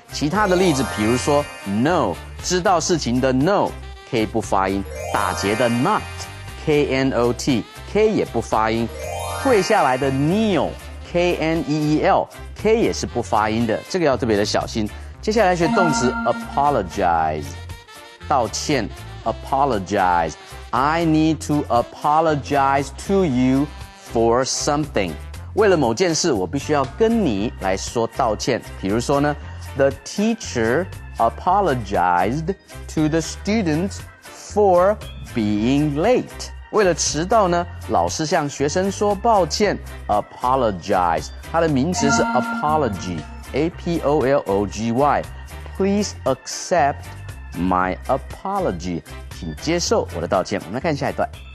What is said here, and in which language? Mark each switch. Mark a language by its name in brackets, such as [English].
[Chinese] 其他的例子，比如说 know， 知道事情的 know，K 不发音。打结的 not，K-N-O-T，K 也不发音。跪下来的 kneel，K-N-E-E-L，K 也是不发音的，这个要特别的小心。接下来学动词 [English] apologize， 道歉 apologize。I need to apologize to you for something。 [Chinese] 为了某件事，我必须要跟你来说道歉。比如说呢 [English] ，The teacher apologized to the students for being late。 [Chinese] 为了迟到呢，老师向学生说抱歉 ，apologize。它的名词是 apology， [English] apology. Please accept my apology. [Chinese] 请接受我的道歉。我们来看下一段。